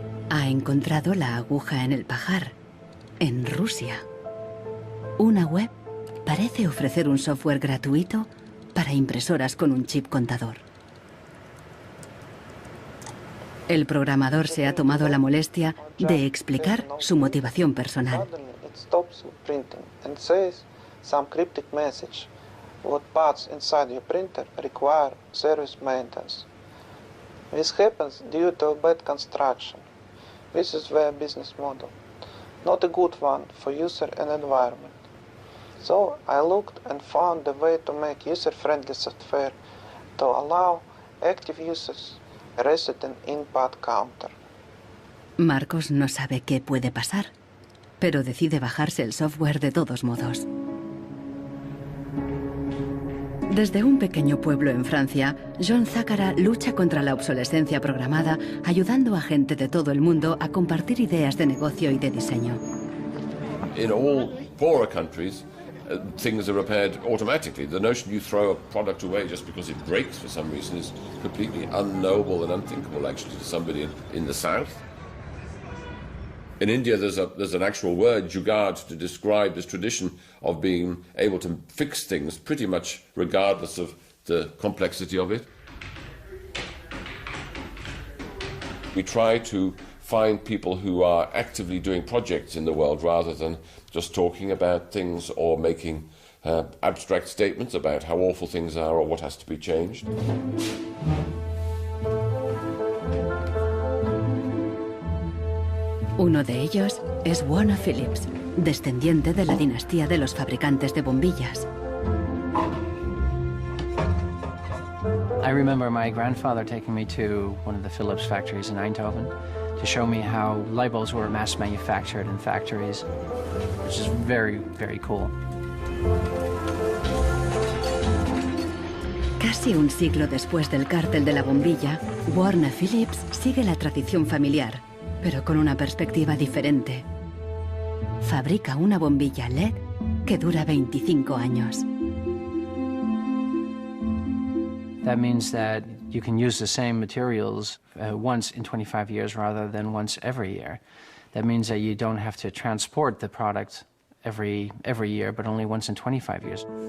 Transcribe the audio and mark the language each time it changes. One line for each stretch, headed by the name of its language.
Spanish: Ha encontrado la aguja en el pajar, en Rusia. Una web parece ofrecer un software gratuito para impresoras con un chip contador. El programador se ha tomado la molestia de explicar su motivación personal.
English: Stops printing and says some cryptic message. What parts inside your printer require service maintenance. This happens due to bad construction. This is their business model. Not a good one for user and environment. So I looked and found a way to make user-friendly software to allow active users a resident input counter.
Spanish: Marcos no sabe qué puede pasar, pero decide bajarse el software de todos modos. Desde un pequeño pueblo en Francia, John Zachara lucha contra la obsolescencia programada, ayudando a gente de todo el mundo a compartir ideas de negocio y de diseño.
English: In all poorer countries, things are repaired automatically. The notion you throw a product away just because it breaks for some reason is completely unknowable and unthinkable, actually, to somebody in the south. In India, there's an actual word, jugaad, to describe this tradition of being able to fix things pretty much regardless of the complexity of it. We try to find people who are actively doing projects in the world rather than just talking about things or making abstract statements about how awful things are or what has to be changed.
Spanish: Uno de ellos es Warner Phillips, descendiente de la dinastía de los fabricantes de bombillas.
English: I remember my grandfather taking me to one of the Philips factories in Eindhoven to show me how light bulbs were mass manufactured in factories, which is very, very cool.
Spanish: Casi un siglo después del cártel de la bombilla, Warner Phillips sigue la tradición familiar, pero con una perspectiva diferente. Fabrica una bombilla LED que dura 25 años.
English: That means that you can use the same materials once in 25 years rather than once every year. That means that you don't have to transport the product every year, but only once in 25 years.